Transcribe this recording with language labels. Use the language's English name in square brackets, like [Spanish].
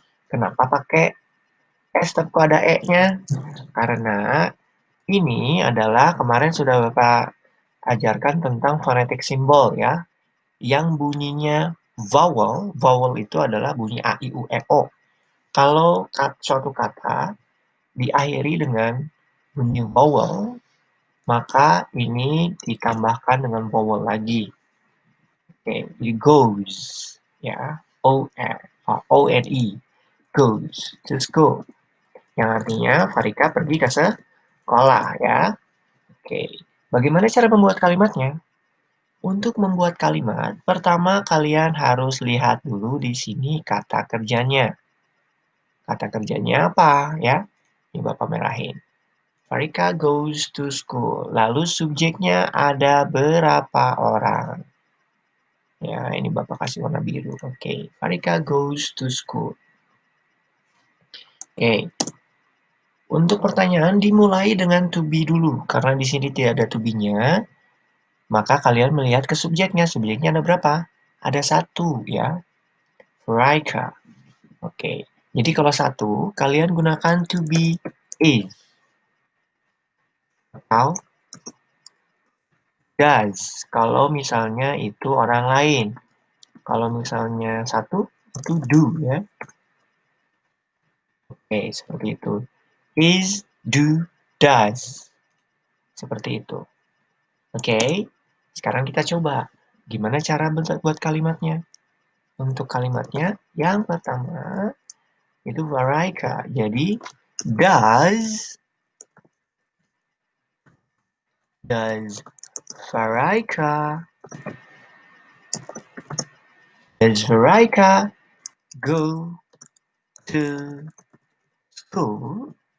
[Indonesian] Kenapa pakai S tapi ada E-nya? Karena ini adalah kemarin sudah Bapak ajarkan tentang phonetic symbol ya. Yang bunyinya vowel, vowel itu adalah bunyi A, I, U, E, O. Kalau suatu kata diakhiri dengan bunyi vowel, maka ini ditambahkan dengan vowel lagi. Oke, jadi goes, ya, O-N-E, [English] goes to school. [Indonesian] Yang artinya Farika pergi ke sekolah, ya. Oke, bagaimana cara membuat kalimatnya? Untuk membuat kalimat, pertama kalian harus lihat dulu di sini kata kerjanya. Kata kerjanya apa ya? Ini Bapak merahin. [English] Farika goes to school. [Indonesian] Lalu subjeknya ada berapa orang? Ya, ini Bapak kasih warna biru. [English] Oke, Farika goes to school. [Indonesian] Oke. Untuk pertanyaan dimulai dengan to be dulu. Karena di sini tidak ada to be-nya, maka kalian melihat ke subjeknya. Subjeknya ada berapa? Ada satu ya. Farika. Oke. Jadi kalau satu, kalian gunakan to be is. Atau does. Kalau misalnya itu orang lain. Kalau misalnya satu, itu do ya. Oke, seperti itu. Is, do, does. Seperti itu. Oke, sekarang kita coba. Gimana cara buat kalimatnya? Untuk kalimatnya, yang pertama, itu Varika. [English] Jadi, does, does Varika, does Varika go to school?